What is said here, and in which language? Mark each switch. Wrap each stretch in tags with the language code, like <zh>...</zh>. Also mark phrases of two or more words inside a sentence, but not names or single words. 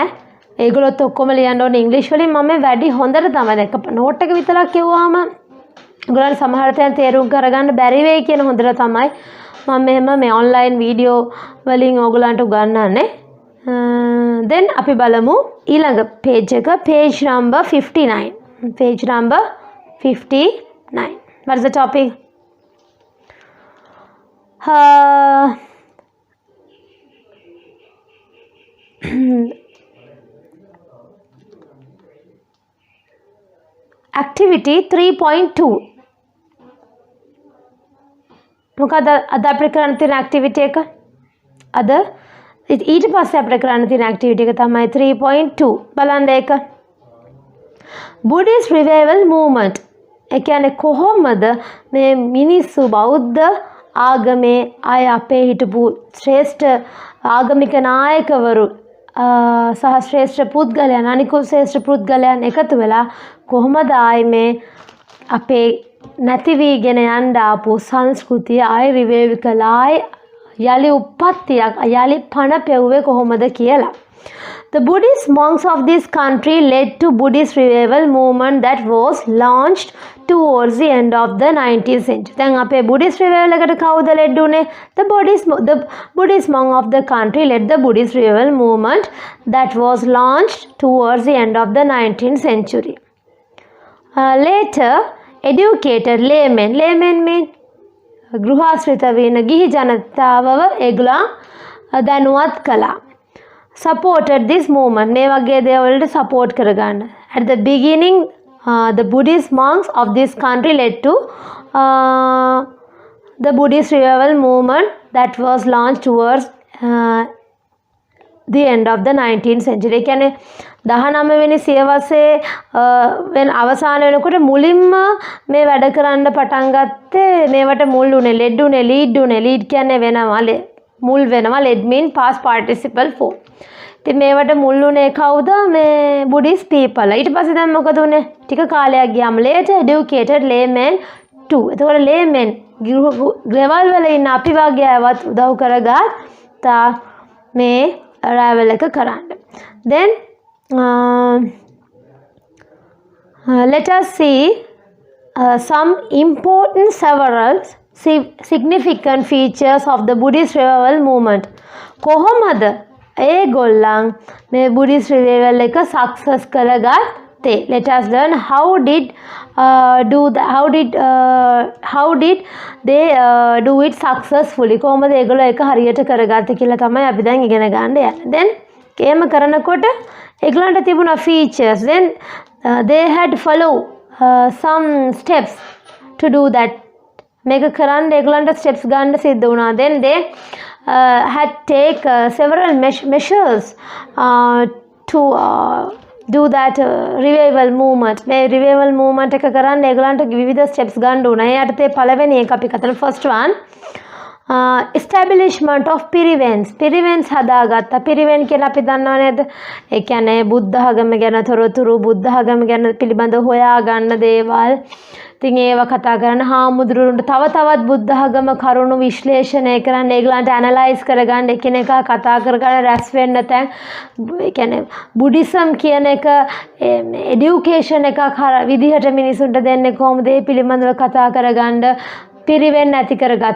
<si>ඒගොල්ලොත් ඔක්කොම ලියන්න ඕනේ ඉංග්‍රීසි වලින්. මම වැඩි හොඳට තමයි දැන් නෝට් එක විතරක් කියුවාම උගලන් සමහර තැන් තේරුම් කරගන්න බැරි වෙයි කියන හොඳට තමයි මම මෙහෙම මේ</si> <en>online video</en> <si>වලින් ඕගලන්ට උගන්වන්නේ. then අපි බලමු ඊළඟ page එක</si> <en>page number</en> <si>59.</si> <en>page number 59. What is the topic? Activity 3.2.</en> <si>මොකද අද අපිට කරන්න තියෙන ඇක්ටිවිටි එක අද ඊට පස්සේ අපිට කරන්න තියෙන ඇක්ටිවිටි එක තමයි 3.2 බලන්න ඒක</si> <en>Buddhist revival movement</en> <si>ඒ කියන්නේ කොහොමද මේ මිනිස්සු බෞද්ධ ආගමේ අය අපේ හිටපු ශ්‍රේෂ්ඨ ආගමික නායකවරු සහ ශ්‍රේෂ්ඨ පුද්ගලයන් අනිකුත් ශ්‍රේෂ්ඨ පුද්ගලයන් එකතු වෙලා කොහොමද ආයේ මේ අපේ නැති වීගෙන යන්න ආපු සංස්කෘතිය ආයි රිවයිව් කළා යලි උප්පත්තියක් යලි පණ පෙව්වේ කොහොමද කියලා.</si> <en>The Buddhist monks of this country led to Buddhist revival movement that was launched towards the end of the 19th century.</en> <si>දැන් අපේ</si> <en>Buddhist revival</en> <si>එකට කවුද ලෙඩ් උනේ?</si> <en>The Buddhist monk of the country led the Buddhist revival movement that was launched towards the end of the 19th century. Later educated laymen mean</en> <si>ගෘහාශ්‍රිත වෙන ගිහි ජනතාවව ඒගොල්ලන් දැනුවත් කළා.</si> <en>supported this movement</en> <si>මේ වගේ දේවල්ට support කරගන්න.</si> <en>at the beginning the Buddhist monks of this country led to the Buddhist revival movement that was launched towards the end of the 19th century.</en> <si>ඒ කියන්නේ 19 වෙනි සියවසේ වෙන අවසාන වෙනකොට මුලින්ම මේ වැඩ කරන්න පටන් ගත්තේ මේවට මුල් උනේ ලෙඩ් උනේ ලීඩ් කියන්නේ වෙනවා මුල් වෙනවා ලෙඩ්</si> <en>mean past participle form.</en> <si>ඉතින් මේවට මුල් උනේ කවුද මේ</si> <en>Buddhist people.</en> <si>ඊට පස්සේ දැන් මොකද උනේ ටික කාලයක් ගියාම</si> <en>later educated laymen too.</en> <si>එතකොට laymen ගෙවල් වල ඉන්න අපි වගේ අයවත් උදව් කරගත්තා මේ arrival එක කරන්න.</si> <en>then let us see some important several significant features of the Buddhist revival movement.</en> <si>කොහොමද ඒගොල්ලන් මේ</si> <en>Buddhist revival</en> <si>එක success කරගත්තේ?</si> <en>Let us learn how did they do it successfully.</en> <si>කොහොමද ඒගොල්ලෝ ඒක හරියට කරගත්තේ කියලා තමයි අපි දැන් ඉගෙන ගන්න යන්නේ. then එහෙම කරනකොට ඒගොල්ලන්ට තිබුණා features.</si> <en>then they had follow some steps to do that.</en> <si>මේක කරන්න ඒගොල්ලන්ට steps ගන්න සිද්ධ වුණා.</si> <en>then they had take several measures to do that revival movement.</en> <si>මේ</si> <en>revival movement</en> <si>එක කරන්න ඒගොල්ලන්ට විවිධ steps ගන්න උනා. ඒ යටතේ පළවෙනි එක අපි කතන</si> <en>first one establishment of</en> <si>පිරිවෙන්ස් හදාගත්තා. පිරිවෙන් කියලා අපි දන්නව නේද? ඒ කියන්නේ බුද්ධ ධර්ම ගැන තොරතුරු බුද්ධ ධර්ම ගැන පිළිබඳව හොයාගන්න දේවල්. ඉතින් ඒව කතා කරන හාමුදුරුවන්ට තව තවත් බුද්ධ ධර්ම කරුණු විශ්ලේෂණය කරන්න ඒගොල්ලන්ට ඇනලයිස් කරගන්න එකිනෙකා කතා කරගෙන රැස් වෙන්න තැන් ඒ කියන්නේ බුද්දිසම් කියන එක এডুকেෂන් එකක් විදිහට මිනිසුන්ට දෙන්නේ කොහොමද ඒ පිළිබඳව කතා කරගන්න පිරිවෙන් ඇති කරගත.</si>